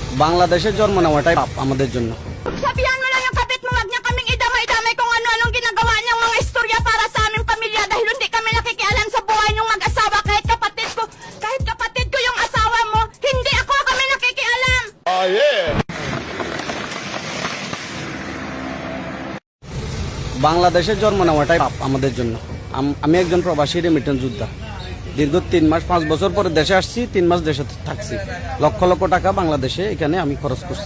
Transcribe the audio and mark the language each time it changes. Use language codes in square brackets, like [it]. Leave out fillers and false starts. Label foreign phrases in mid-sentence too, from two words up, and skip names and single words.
[bn] বাংলাদেশের জন্ম নেওয়াটাই পাপ আমাদের জন্য। [tl] Sabihan mo lang yung kapit mo, wag niya kaming idamay-damay kung ano-anong ginagawa niyang mga istorya para sa aming pamilya dahil hindi kami nakikialam sa buhay ng mag-asawa kahit kapatid ko yung asawa mo, hindi ako kami nakikialam. [bn] বাংলাদেশের জন্ম নেওয়াটাই পাপ আমাদের জন্য। আমি একজন প্রবাসী রেমিটেন্স যোদ্ধা, দীর্ঘ 3 মাস 5 বছর পরে দেশে আসছি, 3 মাস দেশে থাকছি, লক্ষ লক্ষ টাকা বাংলাদেশে এখানে আমি খরচ করছি।